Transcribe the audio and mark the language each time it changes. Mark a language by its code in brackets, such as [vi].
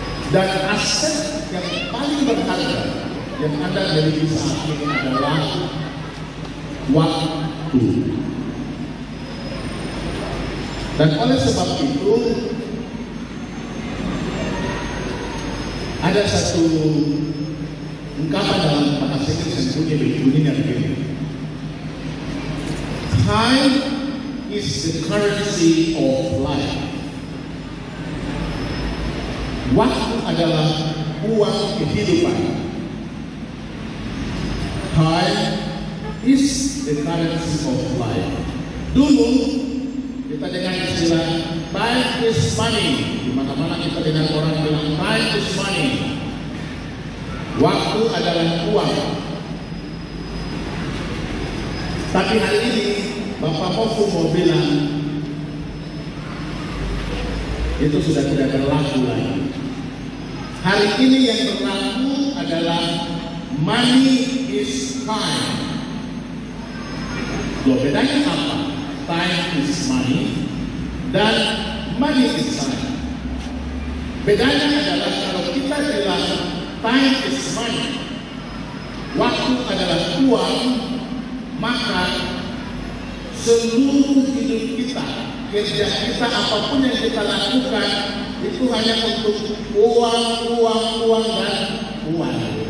[id] Dan aset yang paling berharga yang Anda miliki saat ini adalah waktu. Dan oleh sebab itu ada satu ungkapan dalam bahasa Inggris yang bunyinya begini. [en] Time is the currency of life. [id] Waktu adalah uang kehidupan. [en] Time is the currency of life. [id] Dulu kita dengar istilah [en] time is money. [id] Di mana-mana kita dengar orang bilang [en] time is money. [id] Waktu adalah uang. Tapi hari ini Bapak Pofu mau bilang itu sudah tidak berlaku lagi. Hari ini yang berlaku adalah [en] money is time. [id] Loh, bedanya apa? [en] Time is money dan money is time. [id] Bedanya adalah kalau kita bilang [en] time is money, [id] waktu adalah uang, maka seluruh hidup kita, kerja kita, apapun yang kita lakukan itu hanya untuk uang dan uang.